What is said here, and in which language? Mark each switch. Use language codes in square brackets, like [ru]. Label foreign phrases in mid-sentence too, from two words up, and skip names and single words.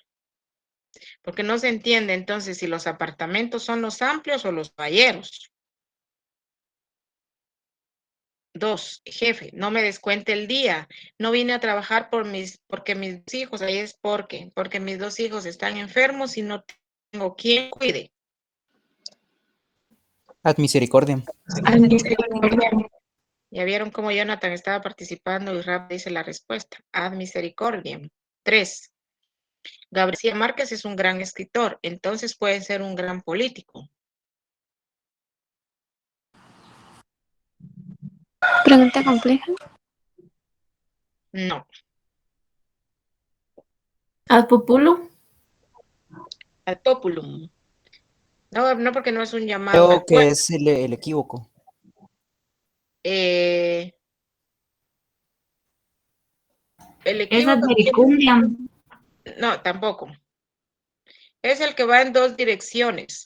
[es] Porque no se entiende entonces si los apartamentos son los amplios o los caballeros. 2, jefe, no me descuente el día. No vine a trabajar porque mis hijos, ahí es porque mis 2 hijos están enfermos y no tengo quien cuide. [la] Ad misericordiam. [es] Ya vieron cómo Jonathan estaba participando y Rap dice la respuesta. [la] Ad misericordiam. 3. [es] Gabriel García Márquez es un gran escritor, entonces puede ser un gran político. Pregunta compleja. No. [la] Ad populum. Ad populum. [es] No, porque no es un llamado. Creo que es el equívoco. El equívoco. [la] Es ad verecundiam. [es] No, tampoco. Es el que va en 2 direcciones.